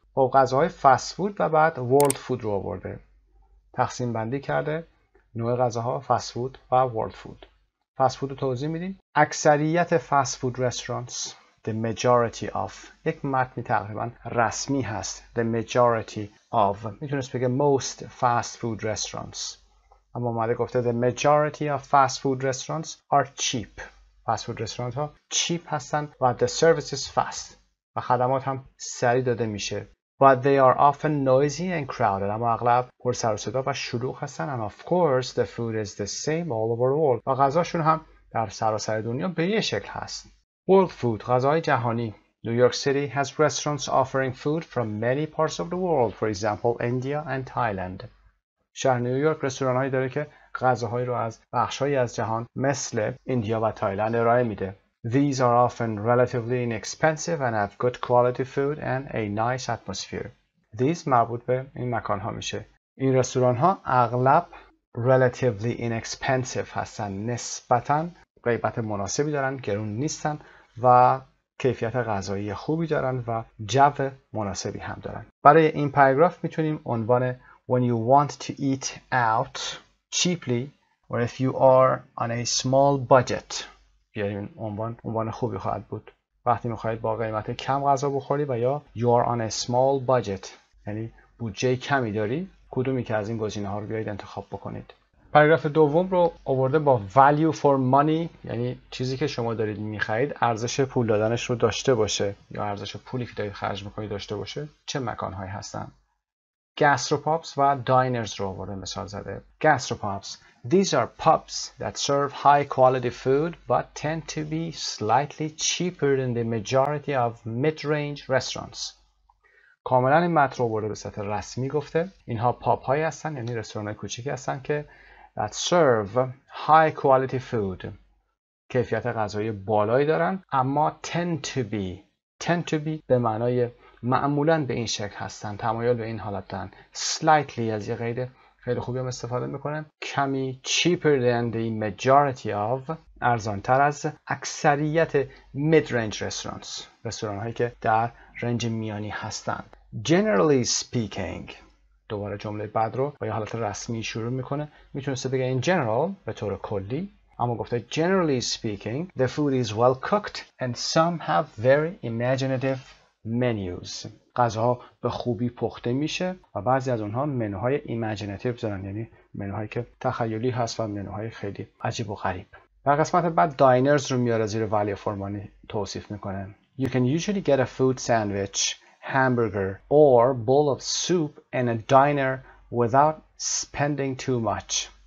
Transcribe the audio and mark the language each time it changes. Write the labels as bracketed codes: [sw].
[fa] با غذاهای فست فود و بعد ورلد فود رو آورده. تقسیم بندی کرده نوع غذاها فست فود و ورلد فود. فست فود رو توضیح میدیم. اکثریت فست فود رستورانتس [en] the majority of [fa] یک متنی تقریبا رسمی هست. [en] The majority of [fa] میتونست بگه [en] most fast food restaurants [fa] اما اومده گفته [en] the majority of fast food restaurants are cheap. [fa] fast food restaurant ها cheap هستن و [en] the service is fast [fa] و خدمات هم سریع داده میشه. [en] But they are often noisy and crowded. [fa] اما اغلب پر سر و صدا و شلوغ هستن. [en] And of course the food is the same all over the world. [fa] و غذاشون هم در سراسر دنیا به یه شکل هست. [en] World food [fa] غذای جهانی. [en] New York City has restaurants offering food from many parts of the world. For example, India and Thailand. [fa] شهر نیویورک رستوران‌هایی داره که غذاهایی رو از بخش‌هایی از جهان مثل ایندیا و تایلند ارائه میده. [en] These are often relatively inexpensive and have good quality food and a nice atmosphere. [fa] These مربوط به این مکان‌ها میشه. این رستوران‌ها اغلب [en] relatively inexpensive [fa] هستن. نسبتاً قیمت مناسبی دارن، گرون نیستن و کیفیت غذایی خوبی دارن و جو مناسبی هم دارن. برای این پاراگراف میتونیم عنوان [en] When you want to eat out cheaply or if you are on a small budget [fa] بیاریم. عنوان خوبی خواهد بود. وقتی میخواهید با قیمت کم غذا بخوری و یا [en] you are on a small budget [fa] یعنی بودجه کمی داری، کدومی که از این گزینه‌ها رو بیایید انتخاب بکنید. پاراگراف دوم رو آورده با [en] value for money [fa] یعنی چیزی که شما دارید میخرید ارزش پول دادنش رو داشته باشه یا ارزش پولی که دارید خرج میکنید داشته باشه. چه مکان‌هایی هستن؟ گاستروپابس و داینرز رو آورده مثال زده. [en] Gastropubs These are pubs that serve high quality food but tend to be slightly cheaper than the majority of mid-range restaurants. [fa] کاملا این متن رو آورده به صورت رسمی گفته. اینها پاب هایی هستن یعنی رستوران های کوچیکی هستن که [en] that serve high quality food [fa] کیفیت غذایی بالایی دارن، اما [en] tend to be [fa] به معنای معمولاً به این شکل هستن، تمایل به این حالت دارن. slightly از یه قید خیلی خوبی هم استفاده میکنن. کمی [en] cheaper than the majority of، [fa] ارزانتر از اکثریت [en] mid-range restaurants، [fa] رستوران هایی که در رنج میانی هستند. [en] generally speaking، [fa] دوباره جمله بعد رو با یه حالت رسمی شروع میکنه. میتونسته بگه [en] in general [fa] به طور کلی، اما گفته [en] generally speaking the food is well cooked and some have very imaginative menus. [fa] غذاها به خوبی پخته میشه و بعضی از اونها منوهای imaginative دارن، یعنی منوهایی که تخیلی هست و منوهای خیلی عجیب و غریب. در قسمت بعد داینرز رو میاره زیر ولی فرمانی توصیف میکنه. [en] You can usually get a food sandwich, hamburger or bowl of soup in a diner without spending too much.